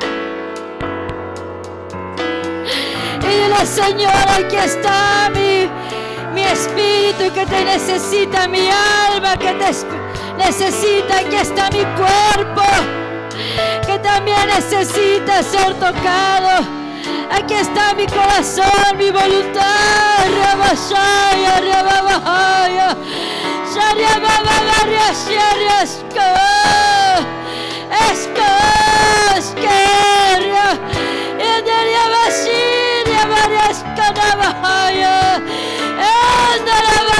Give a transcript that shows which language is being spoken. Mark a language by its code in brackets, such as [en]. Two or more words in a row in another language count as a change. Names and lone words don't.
[es] Y dile: Señor, aquí está mi espíritu que te necesita, mi alma que te necesita. Aquí está mi cuerpo que también necesita ser tocado. Aquí está mi corazón, mi voluntad. Rabashaya, Rababahaya, Shariababahaya, Shariashka, Eskeria, Enderia Bashiria, Variashka Nabahaya, Endara